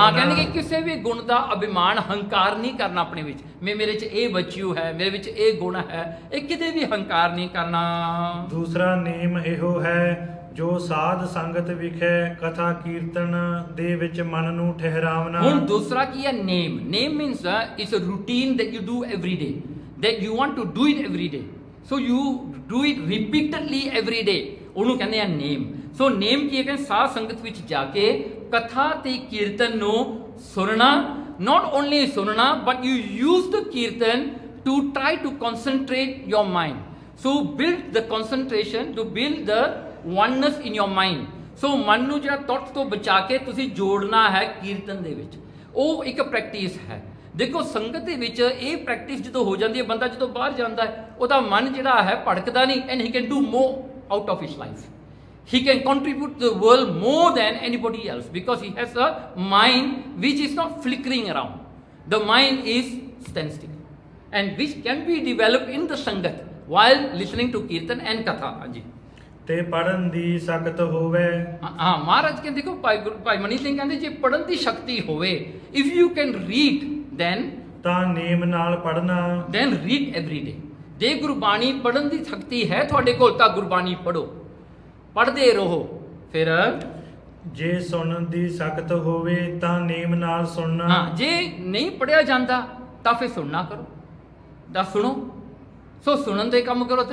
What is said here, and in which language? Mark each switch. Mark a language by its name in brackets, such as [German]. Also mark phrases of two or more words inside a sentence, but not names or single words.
[Punjabi] ਹਾਂ, ਕਹਿੰਦੇ ਕਿ ਕਿਸੇ ਵੀ ਗੁਣ ਦਾ ਅਭਿਮਾਨ, ਹੰਕਾਰ ਨਹੀਂ ਕਰਨਾ ਆਪਣੇ ਵਿੱਚ, ਮੇਰੇ 'ਚ ਇਹ ਵਰਚੂ ਹੈ, ਮੇਰੇ ਵਿੱਚ ਇਹ ਗੁਣ ਹੈ, ਇਹ ਕਿਤੇ ਵੀ ਹੰਕਾਰ ਨਹੀਂ ਕਰਨਾ। ਦੂਸਰਾ ਨੇਮ ਇਹੋ ਹੈ, ਜੋ ਸਾਧ ਸੰਗਤ ਵਿਖੇ ਕਥਾ ਕੀਰਤਨ ਦੇ ਵਿੱਚ ਮਨ ਨੂੰ ਠਹਿਰਾਵਣਾ। ਹੁਣ ਦੂਸਰਾ ਕੀ ਹੈ? ਨੇਮ। ਨੇਮ [English] means it's a routine that you do every day, that you want to do it every day, so you do it repeatedly every day, [Punjabi] ਉਹਨੂੰ ਕਹਿੰਦੇ ਆ ਨੇਮ। ਸੋ ਨੇਮ ਕੀ ਹੈ? ਸਾਧ ਸੰਗਤ ਵਿੱਚ ਜਾ ਕੇ ਕਥਾ ਤੇ ਕੀਰਤਨ ਨੂੰ ਸੁਣਨਾ, [English] not only ਸੁਣਨਾ but you use the ਕੀਰਤਨ to try to concentrate your mind, so build the concentration, to build the oneness in your mind। [Punjabi] ਸੋ ਮਨ ਨੂੰ ਜਿਹੜਾ ਤੁੱਟ ਤੋਂ ਬਚਾ ਕੇ ਤੁਸੀਂ ਜੋੜਨਾ ਹੈ ਕੀਰਤਨ ਦੇ ਵਿੱਚ, ਉਹ ਇੱਕ ਪ੍ਰੈਕਟਿਸ ਹੈ। ਦੇਖੋ ਸੰਗਤ ਦੇ ਵਿੱਚ ਇਹ ਪ੍ਰੈਕਟਿਸ ਜਦੋਂ ਹੋ ਜਾਂਦੀ ਹੈ, ਬੰਦਾ ਜਦੋਂ ਬਾਹਰ ਜਾਂਦਾ ਹੈ ਉਹਦਾ ਮਨ ਜਿਹੜਾ ਹੈ ਭੜਕਦਾ ਨਹੀਂ, [English] and he can do more out of his life, he can contribute to the world more than anybody else, because he has a mind which is not flickering around, the mind is standstill, and which can be developed in the sangat while listening to kirtan and katha। ਹਾਂਜੀ, [Punjabi] ਤੇ ਪੜਨ ਦੀ ਸ਼ਕਤ ਹੋਵੇ। ਹਾਂ, ਮਹਾਰਾਜ ਕਹਿੰਦੇ, ਦੇਖੋ ਭਾਈ ਮਨੀ ਸਿੰਘ ਕਹਿੰਦੇ ਜੇ ਪੜਨ ਦੀ ਸ਼ਕਤੀ ਹੋਵੇ, [English] if you can read then [Punjabi] ਤਾਂ ਨੇਮ ਨਾਲ ਪੜਨਾ, [English] then read every day। [Punjabi] ਜੇ ਗੁਰਬਾਣੀ ਪੜਨ ਦੀ ਸ਼ਕਤੀ ਹੈ ਤੁਹਾਡੇ ਕੋਲ ਤਾਂ ਗੁਰਬਾਣੀ ਪੜੋ, ਪੜਦੇ ਰਹੋ। ਫਿਰ ਜੇ ਸੁਣਨ ਦੀ ਸ਼ਕਤ ਹੋਵੇ ਤਾਂ ਨੇਮ ਨਾਲ ਸੁਣਨਾ। ਹਾਂ, ਜੇ ਨਹੀਂ ਪੜਿਆ ਜਾਂਦਾ ਤਾਂ ਫਿਰ ਸੁਣਨਾ ਕਰੋ, ਤਾਂ ਸੁਣੋ। ਸੋ ਸੁਣਨ ਦੇ ਕੰਮ ਕਰੋ।